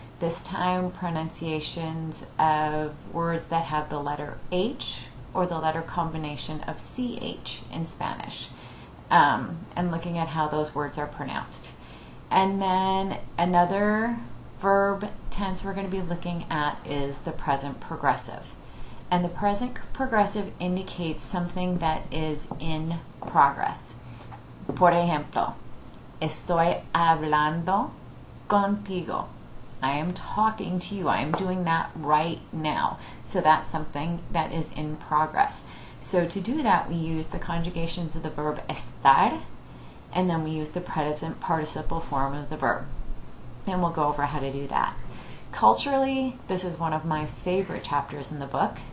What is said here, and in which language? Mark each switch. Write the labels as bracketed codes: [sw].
[en] This time pronunciations of words that have the letter H or the letter combination of CH in Spanish, and looking at how those words are pronounced. And then another verb tense we're going to be looking at is the present progressive. And the present progressive indicates something that is in progress. [es] Por ejemplo, estoy hablando contigo. [en] I am talking to you. I am doing that right now. So that's something that is in progress. So to do that, we use the conjugations of the verb estar, and then we use the present participle form of the verb. And we'll go over how to do that. Culturally, this is one of my favorite chapters in the book.